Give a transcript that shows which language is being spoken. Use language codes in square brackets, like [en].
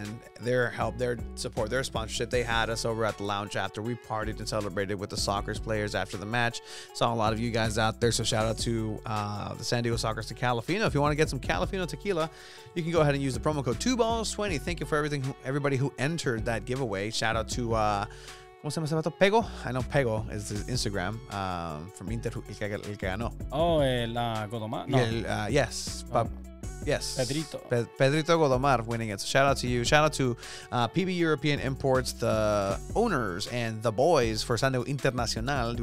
[en] and their help, their support, their sponsorship. They had us over at the lounge after we partied and celebrated with the soccer players after the match. Saw a lot of you guys out there, so shout out to the San Diego Soccer to Calafino. If you want to get some Calafino tequila, you can go ahead and use the promo code 2balls20. Thank you for everybody who entered that giveaway. Shout out to [es] ¿cómo se llama ese vato? Pego. [en] I know Pego is his Instagram from Inter, [es] el que ganó. Oh, el Godomar. No. [en] Yes. Yes. Pedrito. Pedrito Godomar winning it. So shout out to you. Shout out to PB European Imports, the owners and the boys for San Diego Internacional.